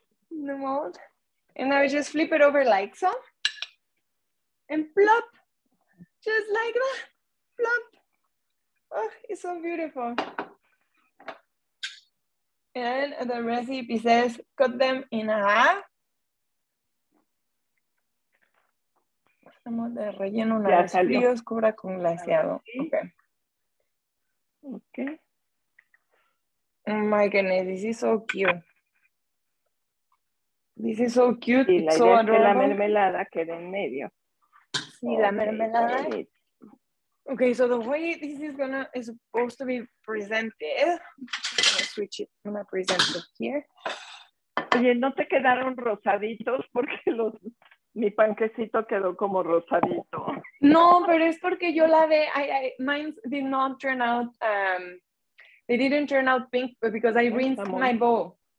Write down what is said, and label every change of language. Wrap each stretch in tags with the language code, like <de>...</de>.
<en>The mold. And I would just flip it over like so. And plop. Just like that. Plop. Oh, it's so beautiful. And the recipe says cut them in half.</en> <es>Hacemos de relleno una vez fríos, cubra con glaseado.</es> <en>Okay. Okay. Oh my goodness, this is so cute. This is so cute.</en> <es>Y la idea es que la mermelada quede en medio. Sí, la mermelada.</es> <en>Okay, so the way this is supposed to be presented, I'm gonna switch it. I'm gonna present it here.</en> <es>Oye, ¿no te quedaron rosaditos? Porque mi panquecito quedó como rosadito. No, pero es porque yo la de,</es> <en>mine did not turn out They didn't turn out pink, but because I rinsed my bowl.</en>